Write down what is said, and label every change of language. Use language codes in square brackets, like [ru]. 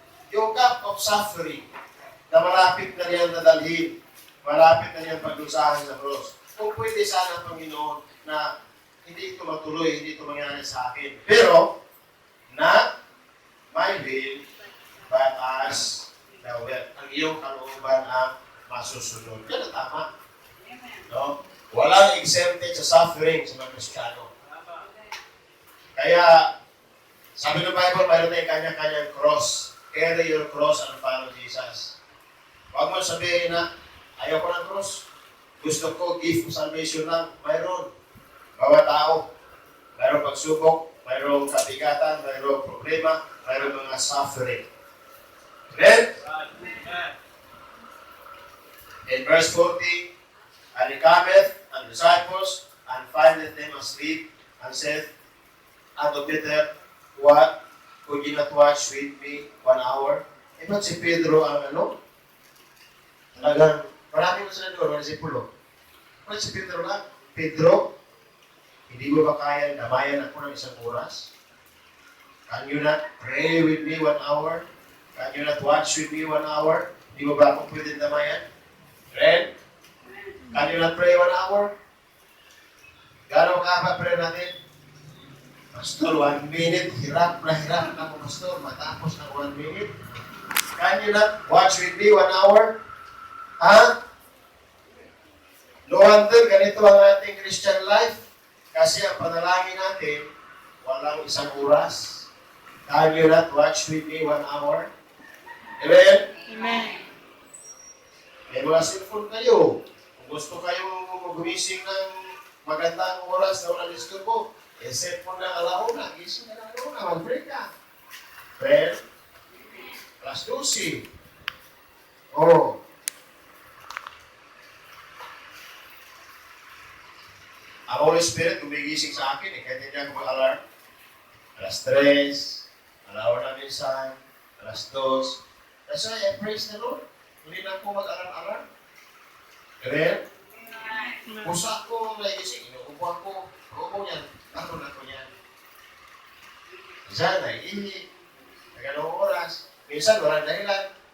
[tl] Yung [en] cup of suffering, [tl] na malapit na riyan nadalhin, Malapit na niyang pagdusahan sa cross. Kung pwede sana, Panginoon, na hindi ito matuloy, hindi ito mangyari sa akin. [en] Pero, not my will, but as thou wilt. [tl] Ang iyong kalooban ang masusunod. Yan ang tama. No? Walang exempted sa suffering sa mga Kristiyano. Kaya, sabi ng Bible, mayroon tayong kanya-kanyang cross. [en] Carry your cross and follow Jesus. [tl] Huwag mo sabihin na, ayaw ko ng cross. Gusto ko, gift of salvation lang. Mayroon. Bawat tao. Mayroong pagsubok, mayroong kabigatan, mayroong problema, mayroong mga suffering. Amen? [en] In verse 40, and he cometh, and disciples, and findeth them asleep, and said unto Peter, what? Could you not watch with me 1 hour? [tl] Eh, ba't si Pedro ang ano? Talagang, marami mo sila doon, mga disipulo. Ba't si Pedro lang? Pedro, hindi mo ba kaya damayan ako ng isang oras? [en] Can you not pray with me 1 hour? Can you not watch with me 1 hour? [tl] Hindi mo ba ako pwedeng damayan? Friend? [en] Can you not pray 1 hour? [tl] Gano'ng kahaba prayer natin? Pastor, 1 minute, hirap na ako, Pastor, matapos ng 1 minute. [en] Can you not watch with me 1 hour? [tl] Ha? [en] No wonder, [tl] ganito ang ating Christian life. Kasi ang panalangin natin, walang isang oras. [en] Can you not watch with me 1 hour? Amen? Amen. [tl] May mga cellphone kayo. Kung gusto kayong gumising ng magandang oras na walang disturbo, set mo na alauna, gising na alauna, mag-break ka. Well, alas 12. Oh. Ang Holy Spirit gumigising sa akin kahit hindi ako mag-alarm. Alas 3, alauna minsan, alas 2. [en] That's why I praise the Lord. [tl] Hindi na ako mag-alarm-alarm. Amen? Pusa ko nagising, inuupuan ko, uupo niyan. Ako na ko yan. Minsan, naiihi. Nagalawang oras. Minsan, walang dahilan.